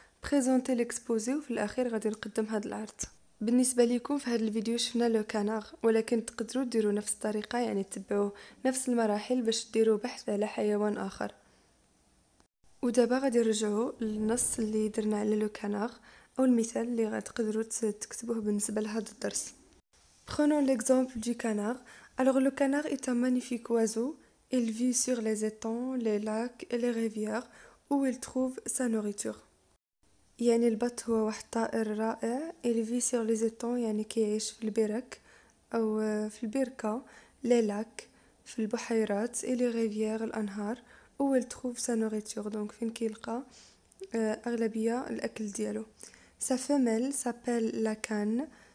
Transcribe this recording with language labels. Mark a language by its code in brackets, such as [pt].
[ar] بريزونتي ليكسبوزي، وفي الاخير غادي نقدم هذا العرض. بالنسبه لكم في هذا الفيديو شفنا لو كانار، ولكن تقدروا ديروا نفس الطريقه، يعني تتبعوا نفس المراحل باش ديروا بحث على حيوان اخر. ودابا غادي نرجعوا للنص اللي درنا على لو كانار او المثال اللي غتقدروا تكتبوه بالنسبه لهذا الدرس. [fr] Prenons l'exemple du canard. Alors le canard est un magnifique oiseau. Il vit sur les étangs, les lacs et les rivières où il trouve sa nourriture. [ar] يعني البط هو واحد الطائر رائع. [fr] Il vit sur les étangs [ar] يعني كيعيش في البرك أو في البركة. [fr] les lacs [ar] في البحيرات [fr] et les rivières الأنهار où il trouve sa nourriture. [ar] donc فين كيلقى أغلبية الأكل ديالو. [fr] Sa femelle s'appelle la cane.